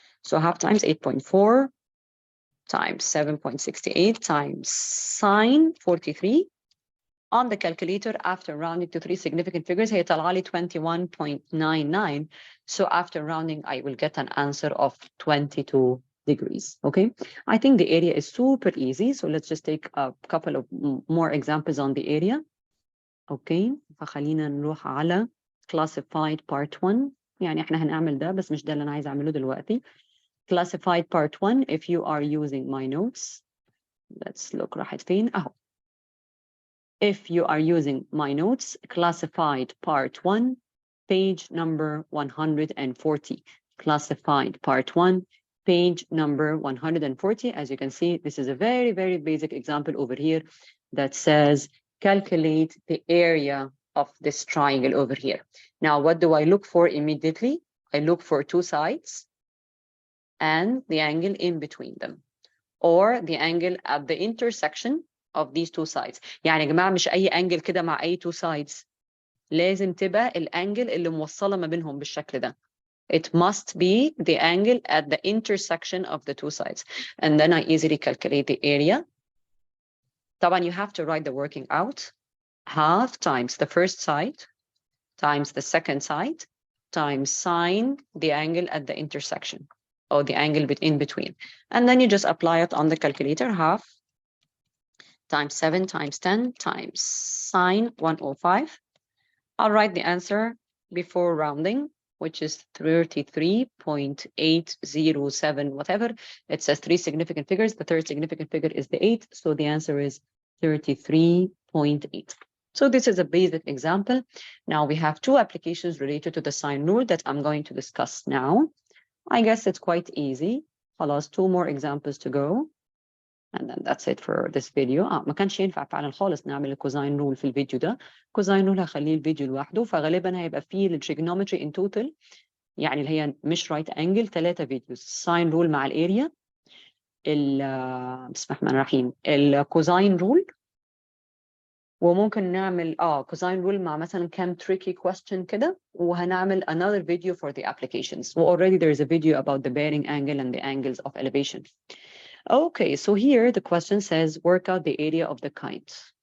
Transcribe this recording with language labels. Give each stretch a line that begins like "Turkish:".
English: So half times 8.4 times 7.68 times sine 43 on the calculator after rounding to three significant figures
Arabic: هي طالعه لي
English: 21.99. So after rounding I will get an answer of 22 degrees. Okay, I think the area is super easy, so let's just take a couple of more examples on the area.
Arabic: Okay, فخلينا نروح على classified part 1. يعني احنا هنعمل ده بس مش ده اللي انا عايز اعمله دلوقتي.
English: Classified part 1, if you are using my notes, let's look
Arabic: راحت فين اهو.
English: If you are using my notes, classified part 1, page number 140. Classified part 1, page number 140. As you can see, this is a very, very basic example over here that says calculate the area of this triangle over here. Now, what do I look for immediately? I look for two sides and the angle in between them, or the angle at the intersection of these two sides.
Arabic: يعني يا جماعة مش أي angle كده مع أي
English: two sides.
Arabic: لازم تبقى الانجل اللي موصلة ما بينهم بالشكل ده.
English: It must be the angle at the intersection of the two sides. And then I easily calculate the area. طبعا you have to write the working out. Half times the first side times the second side times sine the angle at the intersection, or the angle in between. And then you just apply it on the calculator. Half times 7 times 10 times sine 105. I'll write the answer before rounding, which is 33.807, whatever. It says three significant figures. The third significant figure is the 8. So the answer is 33.8. So this is a basic example. Now we have two applications related to the sine rule that I'm going to discuss now. I guess it's quite easy. خلاص, two more examples to go. And then that's it for this video.
Arabic: ما كانش ينفع فعلا خالص نعمل الكوزاين رول في الفيديو ده. كوزاين رول هخليه الفيديو لوحده، فغالبا هيبقى فيه التريجونومتري ان توتال، يعني اللي هي مش رايت انجل، 3 فيديوز. ساين رول مع الاريا، بسم الله الرحمن الرحيم، الكوزاين رول، وممكن نعمل كوزاين رول مع مثلا كام
English: tricky question
Arabic: كده، وهنعمل
English: another video for the applications. Already there is a video about the bearing angle and the angles of elevation. Okay, so here the question says work out the area of the kite.